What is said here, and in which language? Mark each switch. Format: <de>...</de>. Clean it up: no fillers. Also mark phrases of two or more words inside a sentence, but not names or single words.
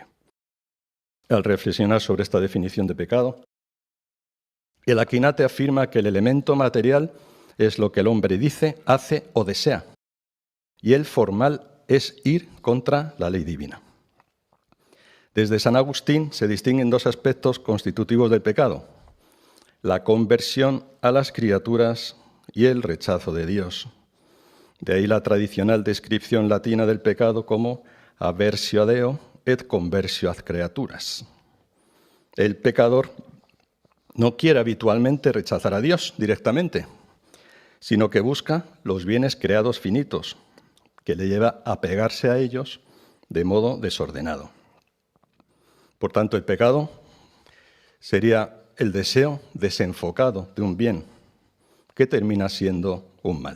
<es>Al reflexionar sobre esta definición de pecado, el Aquinate afirma que el elemento material es lo que el hombre dice, hace o desea, y el formal es ir contra la ley divina. Desde San Agustín se distinguen dos aspectos constitutivos del pecado: la conversión a las criaturas y el rechazo de Dios. De ahí la tradicional descripción latina del pecado como</es> <la>aversio a Deo et conversio ad creaturas.</la> <es>El pecador no quiere habitualmente rechazar a Dios directamente, sino que busca los bienes creados finitos, que le lleva a pegarse a ellos de modo desordenado. Por tanto, el pecado sería el deseo desenfocado de un bien, que termina siendo un mal.</es>